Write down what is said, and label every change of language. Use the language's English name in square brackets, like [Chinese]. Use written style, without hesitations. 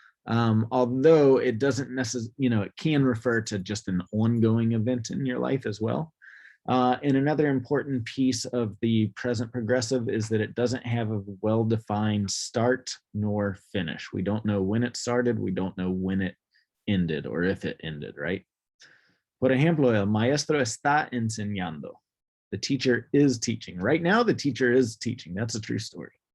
[English] Although it doesn't necessarily, it can refer to just an ongoing event in your life as well. And another important piece of the present progressive is that it doesn't have a well-defined start nor finish. We don't know when it started. We don't know when it ended or if it ended, right? [Spanish] Por ejemplo, el maestro está enseñando. [English] The teacher is teaching. Right now, the teacher is teaching. That's a true story.